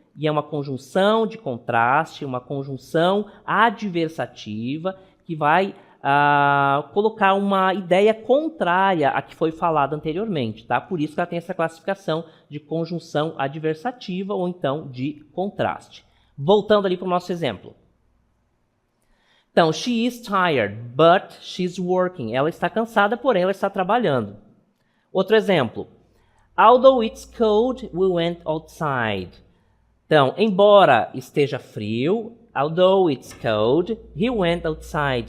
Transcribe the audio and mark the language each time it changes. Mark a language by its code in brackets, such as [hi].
[pt] E é uma conjunção de contraste, uma conjunção adversativa que vai colocar uma ideia contrária à que foi falada anteriormente, tá? Por isso que ela tem essa classificação de conjunção adversativa ou então de contraste. Voltando ali para o nosso exemplo. [en] Então, she is tired, but she's working. [pt] Ela está cansada, porém ela está trabalhando. Outro exemplo. [en] Although it's cold, we went outside. [pt] Então, embora esteja frio, [en] although it's cold, he went outside.